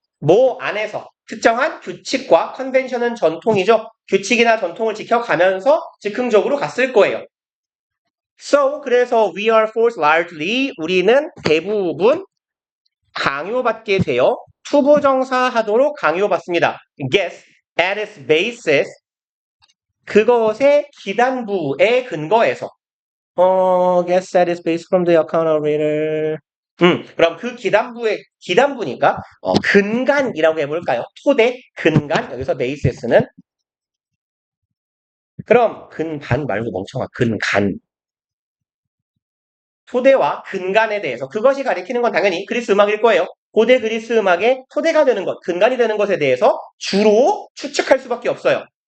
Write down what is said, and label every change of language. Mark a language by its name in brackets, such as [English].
[Korean] 뭐 안에서 특정한 규칙과 컨벤션은 전통이죠. 규칙이나 전통을 지켜가면서 즉흥적으로 갔을 거예요. So 그래서 [English] we are forced largely [Korean] 우리는 대부분 강요받게 되어 투부정사 하도록 강요받습니다. [English] Guess at its basis [Korean] 그것의 기단부에 근거해서 [English] guess at its basis from the account of reader [Korean] 그럼 그 기단부니까 근간이라고 해볼까요? 토대, 근간 여기서 basis는 그럼 근반 말고 멍청아 근간 토대와 근간에 대해서 그것이 가리키는 건 당연히 그리스 음악일 거예요. 고대 그리스 음악의 토대가 되는 것, 근간이 되는 것에 대해서 주로 추측할 수밖에 없어요.